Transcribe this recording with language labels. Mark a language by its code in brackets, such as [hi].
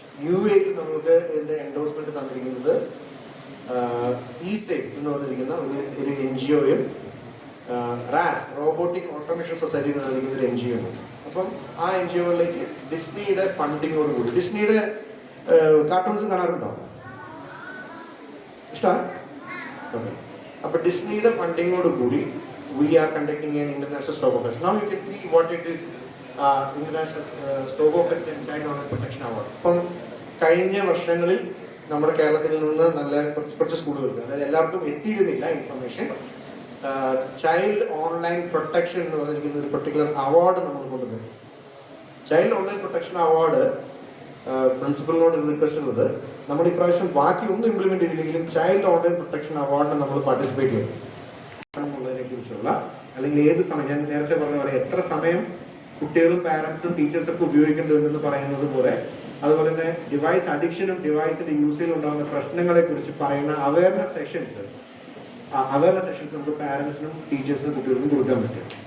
[ml] UAE നമുക്ക് ഇതിന്റെ endorsement തന്നിരിക്കുന്നത് ESAFE എന്ന് പറഞ്ഞിരിക്കുന്ന ഒരു NGOയും RAS റോബോട്ടിക് ഓട്ടോമേഷൻ സൊസൈറ്റി എന്ന് പറഞ്ഞിരിക്കുന്ന ഒരു NGO ആണ്. അപ്പം ആ NGOയിലേക്ക് ഡിസ്നിയുടെ ഫണ്ടിങ്ങോട് കൂടി, ഡിസ്നിയുടെ കാർട്ടൂൺസ് കാണാറുണ്ടോ? ഇഷ്ടമാണ്? ഓക്കെ. അപ്പൊ ഡിസ്നിയുടെ ഫണ്ടിങ്ങോട് കൂടി [en] we are conducting an international Stogo Fest. Now you can see what it is, international Stogo Fest and Child Online Protection Award. [ml] അപ്പം കഴിഞ്ഞ വർഷങ്ങളിൽ നമ്മുടെ കേരളത്തിൽ നിന്ന് നല്ല കുറച്ച് സ്കൂളുകൾക്ക്, അതായത് എല്ലാവർക്കും എത്തിയിരുന്നില്ല ഇൻഫർമേഷൻ, ചൈൽഡ് ഓൺലൈൻ പ്രൊട്ടക്ഷൻ എന്ന് പറഞ്ഞിരിക്കുന്ന ഒരു പെർട്ടിക്കുലർ അവാർഡ് നമ്മൾ കൊണ്ടുവന്നു. Child online protection award പ്രിൻസിപ്പലിനോട് request ഉള്ളത്, നമ്മൾ ഇപ്രാവശ്യം ബാക്കി ഒന്നും ഇംപ്ലിമെന്റ് ചെയ്തില്ലെങ്കിലും ചൈൽഡ് ഓൺലൈൻ പ്രൊട്ടക്ഷൻ അവാർഡിന് നമ്മൾ പാർട്ടിസിപ്പേറ്റ് ചെയ്യും എന്നുള്ളതിനെ കുറിച്ചുള്ള, അല്ലെങ്കിൽ ഏത് സമയം, ഞാൻ നേരത്തെ പറഞ്ഞ പോലെ എത്ര സമയം കുട്ടികളും പാരന്റ്സും ടീച്ചേഴ്സൊക്കെ ഉപയോഗിക്കേണ്ടതെന്ന് പറയുന്നത് പോലെ, അതുപോലെ തന്നെ ഡിവൈസ് അഡിക്ഷനും ഡിവൈസിന്റെ യൂസിൽ ഉണ്ടാകുന്ന പ്രശ്നങ്ങളെ കുറിച്ച് പറയുന്ന അവയർനെസ് സെഷൻസ് നമുക്ക് പാരന്റ്സിനും ടീച്ചേഴ്സിനും കുട്ടികൾക്കും കൊടുക്കാൻ പറ്റും.